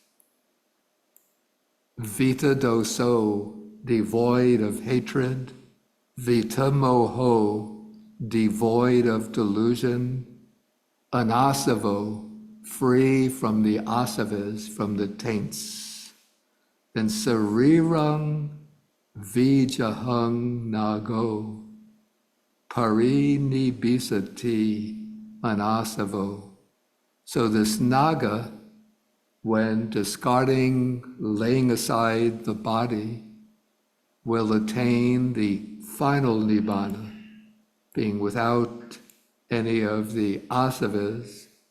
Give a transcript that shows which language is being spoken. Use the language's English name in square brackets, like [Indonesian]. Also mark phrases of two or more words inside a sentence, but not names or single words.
[Pali] Vita doso, [English] devoid of hatred. [Pali] Vita moho, [English] devoid of delusion. Anasavo, free from the asavas, from the taints. [Pali] Then sarirang vijahang nago. Parini bisati anasavo. [English] So this Naga, when discarding, laying aside the body, will attain the final nibbana, being without any of the asavas.